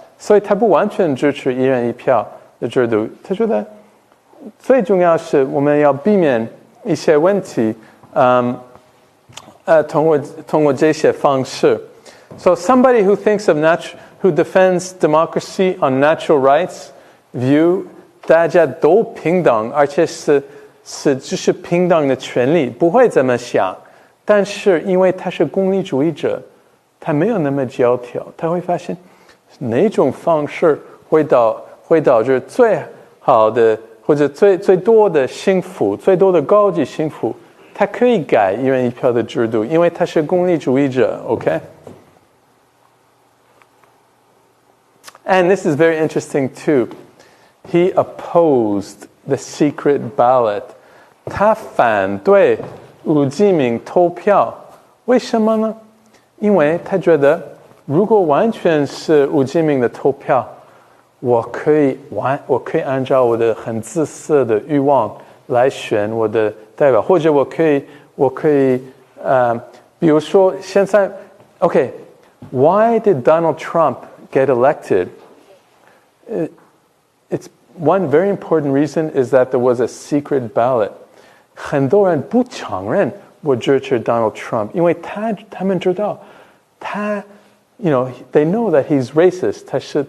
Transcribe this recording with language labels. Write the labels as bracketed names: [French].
[Chinese] 所以他不完全支持一人一票的制度。他觉得最重要是我们要避免一些问题，通过这些方式。 [English] So somebody who thinks of who defends democracy on natural rights view [Chinese] 大家都平等，而且就是平等的权利，不会这么想。但是因为他是功利主义者，他没有那么教条，他会发现哪种方式会导致最好的或者最多的幸福，最多的高级幸福。他可以改一人一票的制度，因为他是功利主义者 ，OK？ [English] And this is very interesting too. He opposed the secret ballot. [Chinese] 他反对无记名投票，为什么呢？因为他觉得，如果完全是无记名的投票，我可以按照我的很自私的欲望来选我的代表，或者我可以比如说现在 ， [English] Why did Donald Trump get elected? It's one very important reason is that there was a secret ballot. [Chinese] 很多人不承认我支持 Donald Trump， 因为他们知道他 [English] they know that he's racist.